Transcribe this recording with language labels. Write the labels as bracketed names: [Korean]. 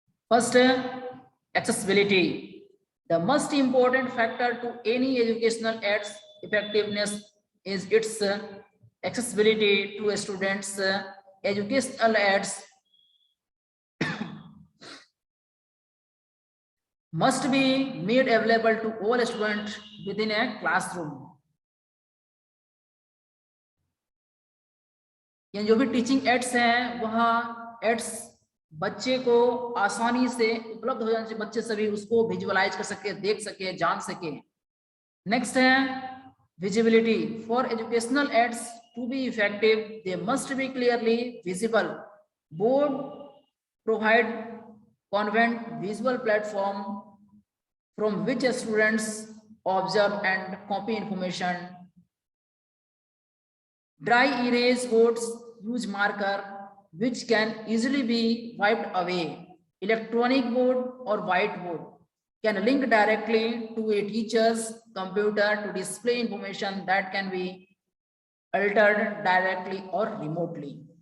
[English] First, accessibility. The most important factor to any educational aids effectiveness is its accessibility to students. Educational aids must be made available to all students within a classroom. [Hindi] यानी जो भी teaching ads हैं, वह ads बच्चे को आसानी से उपलब्ध हो जाने से बच्चे सभी उसको विजुअलाइज कर सके, देख सके, जान सके। [English] Next है visibility. For educational aids to be effective, they must be clearly visible. Board provide convenient visual platform from which students observe and copy information. Dry erase boards use marker which can easily be wiped away. Electronic board or whiteboard can link directly to a teacher's computer to display information that can be altered directly or remotely.